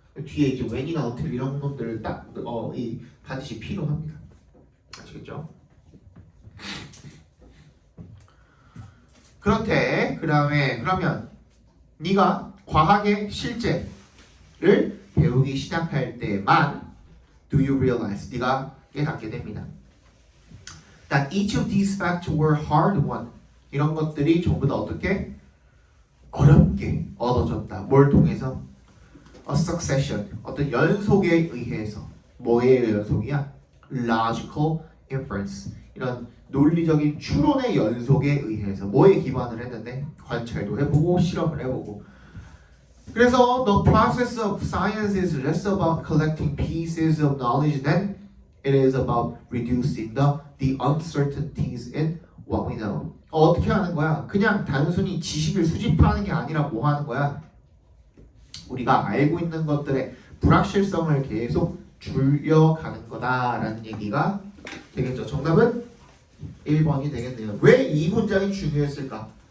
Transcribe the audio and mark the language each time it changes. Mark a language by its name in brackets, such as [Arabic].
[Korean] 뒤에 이제 when이나 until 이런 놈들을 딱 반드시 필요합니다. 아시겠죠? 그렇대. 그러면 네가 과학의 실제를 배우기 시작할 때만 [English] do you realize [Korean] 네가 깨닫게 됩니다. [English] That each of these facts were hard won. [Korean] 이런 것들이 전부 다 어떻게 어렵게 얻어졌다. 뭘 통해서? [English] A succession. [Korean] 어떤 연속에 의해서. 뭐의 연속이야? Logical inference. 이런 논리적인 추론의 연속에 의해서 뭐에 기반을 했는데 관찰도 해보고 실험을 해보고 그래서 [English] the process of science is less about collecting pieces of knowledge than it is about reducing the uncertainties in what we know. [Korean] 어떻게 하는 거야? 그냥 단순히 지식을 수집하는 게 아니라 뭐 하는 거야? 우리가 알고 있는 것들의 불확실성을 계속 줄여가는 거다라는 얘기가 되겠죠. 정답은 1번이 되겠네요. 왜 이 문장이 중요했을까?